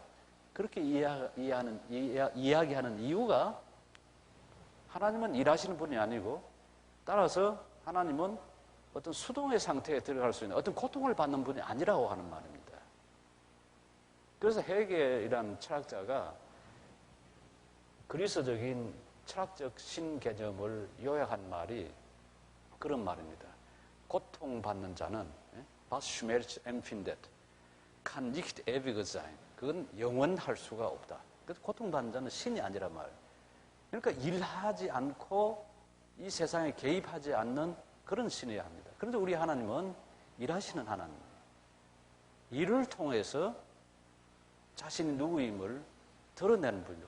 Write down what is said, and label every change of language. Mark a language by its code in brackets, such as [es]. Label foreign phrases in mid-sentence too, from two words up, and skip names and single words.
[ko] 그렇게 이야기하는 이유가 하나님은 일하시는 분이 아니고, 따라서 하나님은 어떤 수동의 상태에 들어갈 수 있는 어떤 고통을 받는 분이 아니라고 하는 말입니다. 그래서 헤겔이라는 철학자가 그리스적인 철학적 신개념을 요약한 말이 그런 말입니다. 고통받는 자는 [de] was schmerz empfindet, kann nicht ewig sein. [ko] 그건 영원할 수가 없다. 그래서 고통받는 자는 신이 아니란 말이에요. 그러니까 일하지 않고 이 세상에 개입하지 않는 그런 신이어야 합니다. 그런데 우리 하나님은 일하시는 하나님이에요. 일을 통해서 자신이 누구임을 드러내는 분이에요.